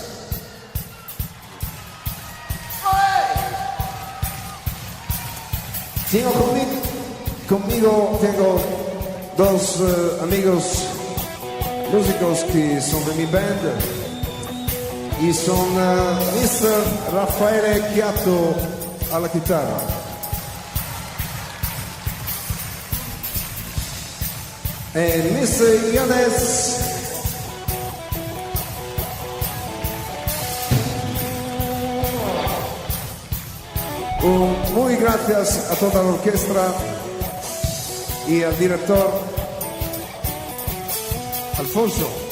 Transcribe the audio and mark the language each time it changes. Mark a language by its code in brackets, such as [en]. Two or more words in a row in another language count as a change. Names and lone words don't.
[es] Conmigo tengo dos amigos músicos que son de mi band y son Mr. [it] Raffaele Chiatto alla chitarra e Mr. [es] Iones muy gracias a toda la orquesta y al director Alfonso.